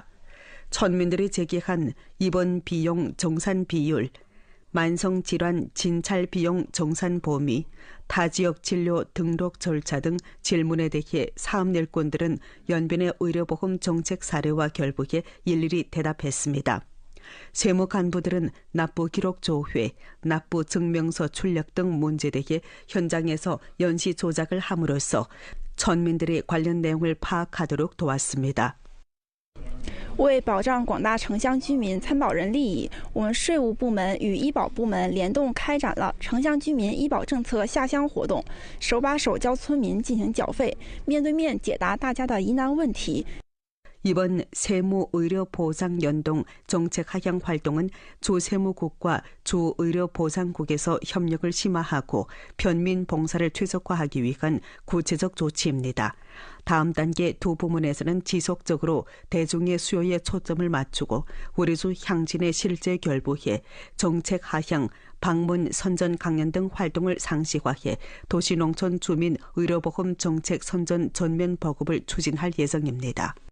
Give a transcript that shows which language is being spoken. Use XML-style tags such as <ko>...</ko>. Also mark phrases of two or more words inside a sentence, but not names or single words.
<ko>천민들이 제기한 입원 비용 정산 비율, 만성질환 진찰 비용 정산 범위, 타지역 진료 등록 절차 등 질문에 대해 사업 일꾼들은 연변의 의료보험 정책 사례와 결부해 일일이 대답했습니다. 세무 간부들은 납부 기록 조회, 납부 증명서 출력 등 문제에 대해 현장에서 연시 조작을 함으로써 천민들이 관련 내용을 파악하도록 도왔습니다.</ko> <zh>为保障广大城乡居民参保人利益，我们税务部门与医保部门联动开展了城乡居民医保政策下乡活动，手把手教村民进行缴费，面对面解答大家的疑难问题。</zh> <ko>이번 세무의료보장연동 정책 하향 활동은 주세무국과 주의료보장국에서 협력을 심화하고 편민 봉사를 최적화하기 위한 구체적 조치입니다. 다음 단계 두 부문에서는 지속적으로 대중의 수요에 초점을 맞추고 우리주 향진에 실제 결부해 정책 하향, 방문 선전 강연 등 활동을 상시화해 도시농촌 주민 의료보험 정책 선전 전면 보급을 추진할 예정입니다.</ko>